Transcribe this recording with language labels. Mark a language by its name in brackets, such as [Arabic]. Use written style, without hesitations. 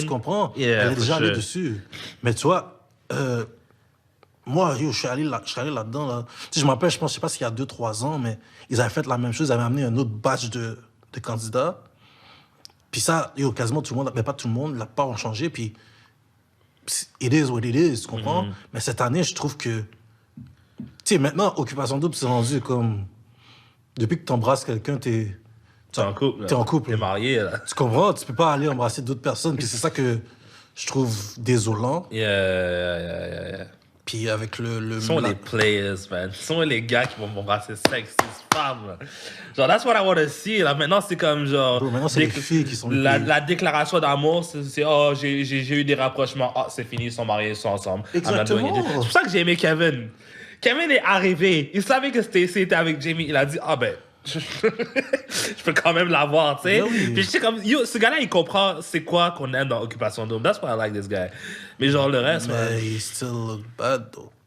[French] tu comprends? [English] yeah, [French] Elle est [English] for [French] déjà allée [English] sure. [French] dessus. Mais tu vois, moi, yo, je suis allé là-dedans. Là. Tu sais, je me rappelle, je sais pas s'il y a 2-3 ans, mais ils avaient fait la même chose. Ils avaient amené un autre batch de candidats. Puis ça, yo, quasiment tout le monde, mais pas tout le monde, la part ont changé. Puis [English] it is what it is, [French] tu comprends? Mais cette année, je trouve que. Tu sais, maintenant, Occupation Double, c'est rendu comme. Depuis que tu embrasses quelqu'un, t'es en couple. là. T'es en couple. T'es marié, là. Tu comprends? Tu peux pas aller embrasser d'autres personnes. Puis c'est ça que je trouve désolant. [English] Yeah. [French] Puis avec le Ce sont les players, man. Ce sont les gars qui vont m'embrasser sexy femmes. Là. [English] Genre, that's what I want to see. [French] Là, maintenant, c'est comme genre. Bro, maintenant, c'est les filles qui sont les players. La déclaration d'amour, c'est oh, j'ai eu des rapprochements. Ah, c'est fini, ils sont mariés, ils sont ensemble. Exactement. C'est pour ça que j'ai aimé Kevin. Kevin est arrivé. Il savait que Stacey était avec Jamie. Il a dit, ah ben. Je peux quand même l'avoir, tu sais. Oui. Puis je sais comme, yo, ce gars-là, il comprend c'est quoi qu'on aime dans Occupation Double. [English] That's why I like this guy. [French] Mais genre, le reste, man. Mais il [English] still look bad, though.